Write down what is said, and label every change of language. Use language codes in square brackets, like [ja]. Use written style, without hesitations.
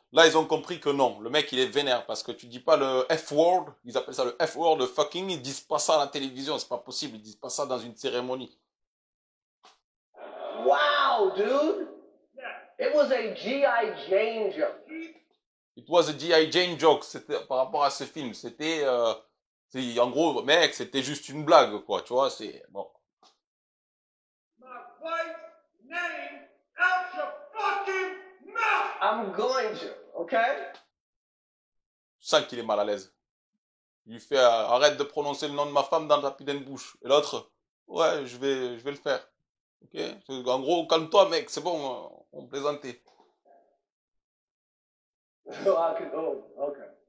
[fr] Là, ils ont compris que non, le mec, il est vénère parce que tu dis pas le F-word, ils appellent ça le F-word, le fucking, ils disent pas ça à la télévision, c'est pas possible, ils disent pas ça dans une cérémonie. [en] Wow, dude! It was a G.I. Jane joke. It was a G.I. Jane joke, [fr] c'était par rapport à ce film, c'était, en gros, mec, c'était juste une blague, quoi, tu vois, c'est, bon. [en] My wife's name out your fucking mouth! I'm going to, okay? [fr] Tu sens qu'il est mal à l'aise. Il lui fait, arrête de prononcer le nom de ma femme dans ta putain de bouche. Et l'autre, ouais, je vais le faire. Ok? En gros, calme-toi, mec, c'est bon, on plaisantait. [en] Oh, okay.